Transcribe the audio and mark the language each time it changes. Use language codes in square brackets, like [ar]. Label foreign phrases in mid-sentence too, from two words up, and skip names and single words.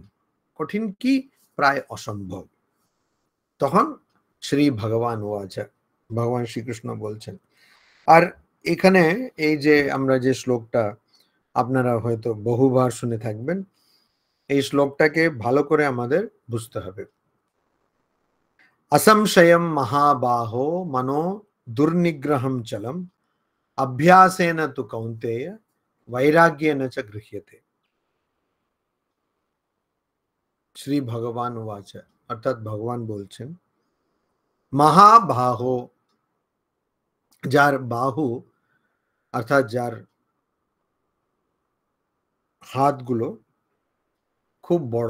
[bn] কঠিন কি, প্রায় অসম্ভব। তখন [sa] শ্রী ভগবান ওয়াচা, [bn] ভগবান শ্রীকৃষ্ণ বলছেন। আর এখানে এই যে আমরা যে শ্লোকটা আপনারা হয়তো বহুবার শুনে থাকবেন, এই শ্লোকটাকে ভালো করে আমাদের বুঝতে হবে। [sa] असंशयम महाबाहो मनो दुर्निग्रहम चलम अभ्यासेन तु कौन्तेय वैराग्येन च गृह्यते। শ্রী ভগবান উবাচ, [bn] অর্থাৎ ভগবান বলছেন মহাবাহো, যার বাহু অর্থাৎ যার হাতগুলো খুব বড়।